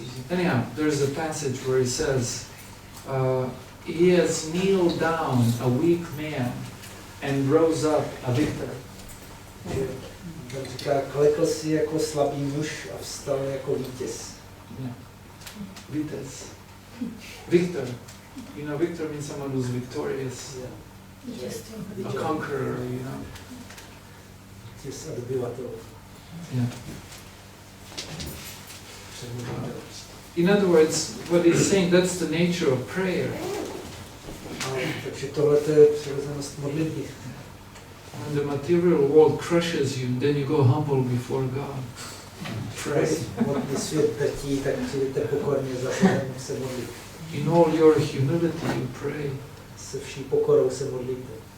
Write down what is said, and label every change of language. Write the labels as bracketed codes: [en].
[en] Anyhow, there's a passage where he says, he has kneeled down a weak man and rose up a victor. [cs] Tam říká, klekl si jako slabý muž a vstal jako vítěz. [en] Yeah. Vites. Victor. You know, victor means someone who's victorious. Yeah. A conqueror, you know. [cs] Vítěz a dobyvatel. [en] Yeah. In other words, what he's saying, that's the nature of prayer. [cs] Takže tohle je přirozenost modlitby. [en] When the material world crushes you, then you go humble before God. Pray. [cs] Modlí svět drtí, tak přijdete pokorně za Bohem se modlit. [en] In all your humility, you pray. [cs] Se vší pokorou se modlíte.